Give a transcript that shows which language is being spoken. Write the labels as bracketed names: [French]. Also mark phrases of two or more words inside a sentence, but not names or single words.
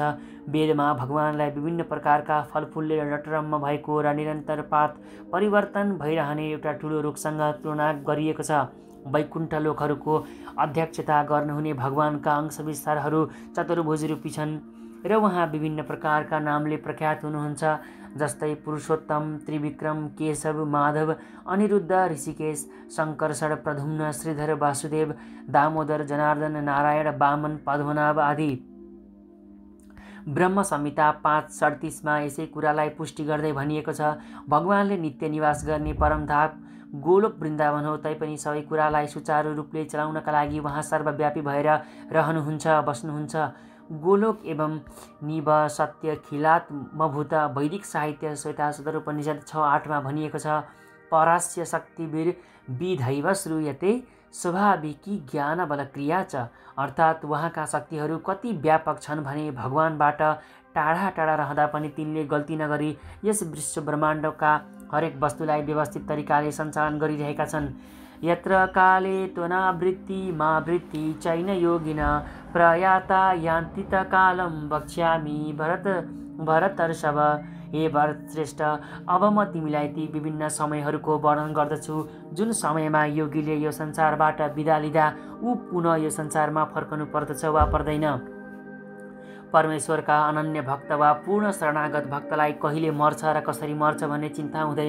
[Nepali] वेदमा भगवानलाई विभिन्न प्रकारका फलफुलले रटरम्म भएको र निरन्तर पात परिवर्तन भइरहने एउटा ठुलो रुखसँग तुलना गरिएको छ। वैकुण्ठ लोकहरूको अध्यक्षता गर्नुहुने भगवानका अंश विस्तारहरू चतुर्भुज रूपी छन् र उहाँ विभिन्न प्रकारका नामले प्रख्यात हुनुहुन्छ, जस्तै पुरुषोत्तम, त्रिविक्रम, केशव, माधव, अनिरुद्ध, ऋषिकेश, शङ्कर्षण, प्रद्युम्न, श्रीधर, वासुदेव, दामोदर, जनार्दन, नारायण, वामन, पद्मनाभ आदि। ब्रह्म संहिता 5:37 यसै कुरालाई पुष्टि गर्दै भनिएको छ, भगवानले नित्य निवास गर्ने परमधाम गोलोक वृन्दावन हो। तैपनि सबै कुरालाई सुचारू रूपले चलाउनका लागि उहाँ सर्वव्यापी भएर रहनुहुन्छ, बस्नुहुन्छ। [Sanskrit] गोलोक एवं निव सत्य खिलात्मभूत। [Nepali] वैदिक साहित्य श्वेताश्वतर उपनिषद 6:8 भनिएको छ, [Sanskrit] परास्य शक्तिवीर विधैव श्रूयते स्वाभाविकी ज्ञान बल क्रिया च। [Nepali] अर्थात् उहाँका शक्तिहरू कति व्यापक छन् भने भगवानबाट टाढा टाढा रहँदा पनि तिनले गल्ती नगरी यस विश्व ब्रह्माण्डका हरेक वस्तुलाई व्यवस्थित तरिकाले सञ्चालन गरिरहेका छन्। [Sanskrit] यत्र काले त्वनावृत्ति मा वृत्ति चैन योगिन प्रयाता यान्तित कालम वक्ष्यामि भरतर्षभ। [Nepali] हे भरत श्रेष्ठ, अब म तिमीलाई ती विभिन्न समयहरूको वर्णन गर्दछु जुन समयमा योगीले यो संसारबाट बिदा लिँदा ऊ पुनः यो संसारमा फर्कनु पर्दछ वा पर्दैन। परमेश्वरका अनन्य भक्त वा पूर्ण शरणागत भक्तलाई कहिले मर्छ र कसरी मर्छ भन्ने चिन्ता हुँदैन।